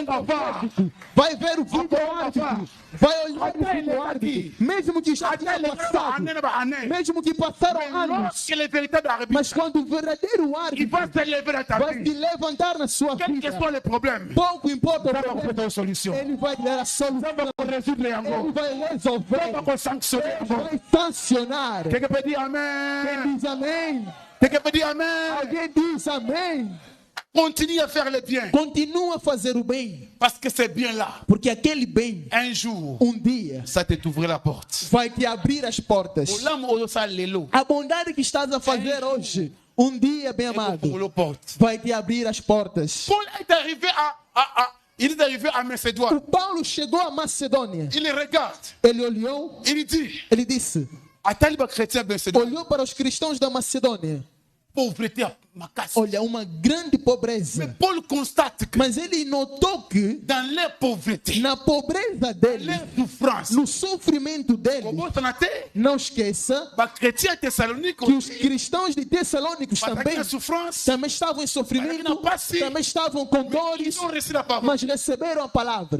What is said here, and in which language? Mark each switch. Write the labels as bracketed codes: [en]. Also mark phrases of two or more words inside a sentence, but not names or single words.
[pt] profético, vai ver o vídeo árbitro, vai olhar o vídeo árbitro, mesmo que já tenha passado, mesmo que passaram anos, mas quando o verdadeiro árbitro vai se levantar na sua vida, pouco importa o problema, ele vai dar a solução, ele vai resolver, ele vai sancionar. Quem diz amém? Alguém diz amém? [fr] Continue a faire le bien. [pt] Continua a fazer o bem. [fr] Parce que c'est bien là. [pt] Porque aquele bem, [fr] un jour, [pt] dia, [fr] ça te t'ouvrir la porte. [pt] Vai te abrir as portas. A bondade que estás a fazer hoje, dia, bem amado, vai te abrir as portas. [fr] Paul est arrivé il est arrivé à Macédoine. [pt] O Paulo chegou a Macedônia. [fr] Il regarde. [pt] Ele olhou. Ele disse. Olhou para os cristãos da Macedônia. Olha, uma grande pobreza. Mas ele notou que na pobreza dele, no sofrimento dele, não esqueça que os cristãos de Tessalônicos também estavam em sofrimento, também estavam com dores, mas receberam a palavra.